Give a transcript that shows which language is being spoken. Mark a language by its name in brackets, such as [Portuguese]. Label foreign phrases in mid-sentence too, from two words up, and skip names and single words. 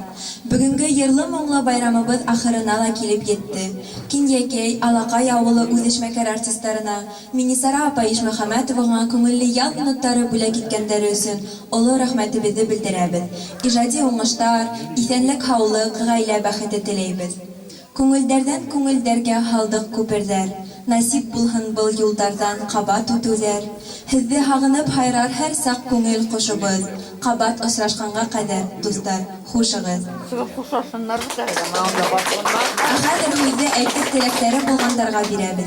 [Bashkir] Бүгенге йырлы моңлы байрамыбыз ахырына да килеп йетте. Кинйәкәй, Алакай авылы үҙешмәкәр артистларына, Минисара апа Ишмөхәмәтовага күңелле ял минуттары бүләк иткәндәре өсөн олы рәхмәтебезне белдерәбез. Иҗади уңыштар, исәнлек, һаулык, гаилә бәхете теләйбез. Күңелдәрдән күңелдәргә һалдык күперҙәр. Насип булһын был юлдардан ҡабат үтүҙәр. Һеҙҙе һағынып һайрар һәр саҡ күңел ҡошобоҙ. Ҡабат осрашҡанға ҡәҙәр, дуҫтар, хушығыҙ. Хәҙер һүҙҙе әйтеп теләктәре булғандарға бирәбеҙ.